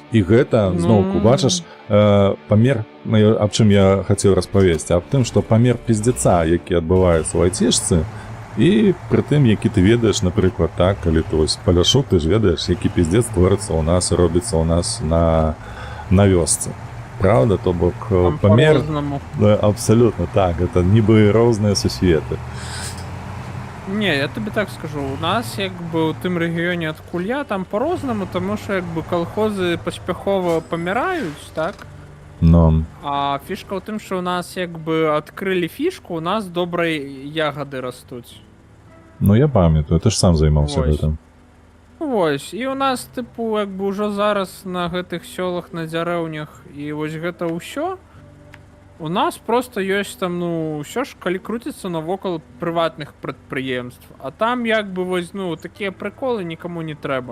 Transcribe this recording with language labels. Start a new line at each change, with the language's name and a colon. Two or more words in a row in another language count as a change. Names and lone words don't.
Belarusian: І гэта, зноўку, бачыш, памер, аб чым я хацеў распавесці, аб тым, што памер піздзяца, які адбываецца ў айцішцы, і пры тым, які ты ведаеш, напрыклад, так, калі ты вось паляшук, ты ж ведаеш, які піздзец творыцца ў нас, робіцца ў нас на вёсцы. Правда, то бок памер... Абсолютно так, это нібы розныя сусветы.
Ukrainian: Не, я тобі так скажу,
Belarusian: у нас якби у тым рэгіёне адкуль я, там по-рознаму,
Ukrainian: тому що якби колхози паспяхова паміраюць, так?
Belarusian: Но... А фішка ў тым, що у нас якби адкрылі фішку, у нас добрыя ягады растуць. Ну я памятаю, ты ж сам займаўся гэтым. Вось, і у нас, тыпу, якби ўжо зараз на гэтых сёлах, на дзярэўнях, і вось гэта ўсё, у нас просто ёсць там, ну, ўсё ж, калі круціцца навокал прыватных прадпрыемств, а там, якби, вось, ну, такія прыколы нікаму не трэба.